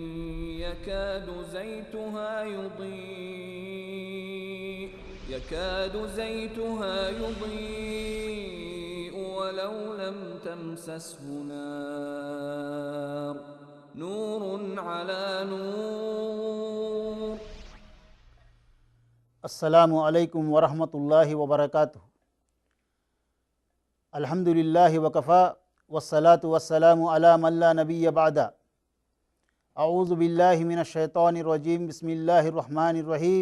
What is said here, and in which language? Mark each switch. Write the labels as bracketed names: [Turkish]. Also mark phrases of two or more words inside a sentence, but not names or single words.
[Arabic] يكاد زيتها يضيء ولو لم تمسسه نار نور على نور. السلام عليكم ورحمة الله وبركاته. الحمد لله وكفى والصلاة والسلام على من لا نبي بعده. أعوذ بالله من الشيطان الرجيم. بسم الله الرحمن الرحيم.